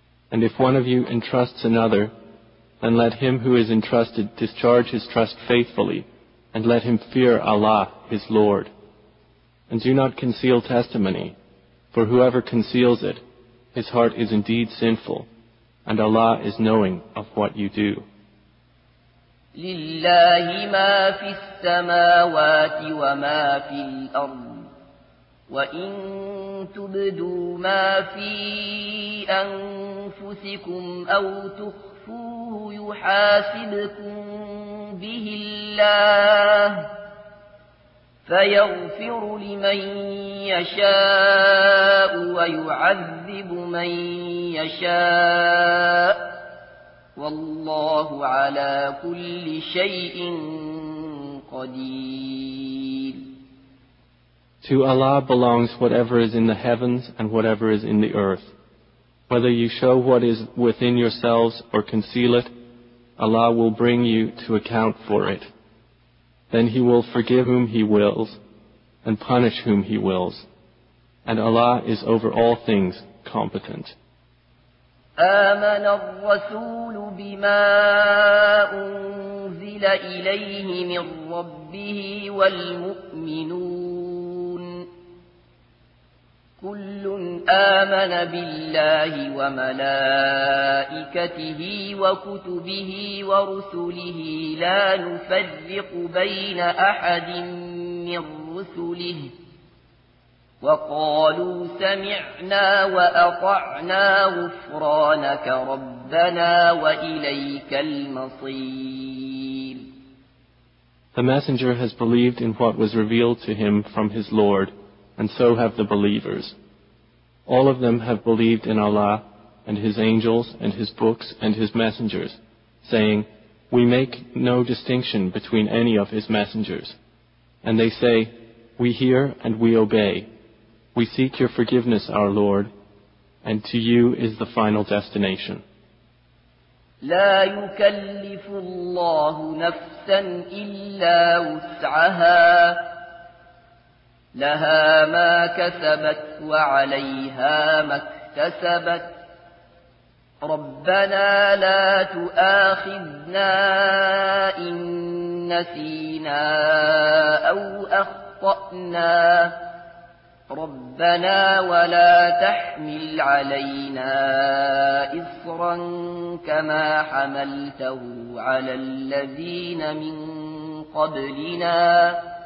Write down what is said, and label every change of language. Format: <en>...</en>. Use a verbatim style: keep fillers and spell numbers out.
<en>And if one of you entrusts another, then let him who is entrusted discharge his trust faithfully, and let him fear Allah, his Lord. And do not conceal testimony, for whoever conceals it, his heart is indeed sinful, and Allah is knowing of what you do.</en> <ar>لله ما في السماوات وما في الأرض وإن تبدوا ما في أنفسكم أو تخفوه يحاسبكم به الله فيغفر لمن يشاء ويعذب من يشاء والله على كل شيء قدير.</ar> <en>To Allah belongs whatever is in the heavens and whatever is in the earth. Whether you show what is within yourselves or conceal it, Allah will bring you to account for it. Then He will forgive whom He wills and punish whom He wills. And Allah is over all things competent.</en> <ar>آمن الرسول بما أنزل إليه من ربه والمؤمنون كل آمن بالله وملائكته وكتبه ورسله لا نفرق بين أحد من رسله وقالوا سمعنا وأطعنا غفرانك ربنا وإليك المصير.</ar> <en>The messenger has believed in what was revealed to him from his Lord, and so have the believers. All of them have believed in Allah and His angels and His books and His messengers, saying, "We make no distinction between any of His messengers." And they say, "We hear and we obey. We seek your forgiveness, our Lord, and to you is the final destination."</en> <ar>لا يكلف الله نفسا إلا وسعها لها ما كسبت وعليها ما اكتسبت ربنا لا تؤاخذنا إن نسينا أو أخطأنا ربنا ولا تحمل علينا إصرا كما حملته على الذين من قبلنا</ar>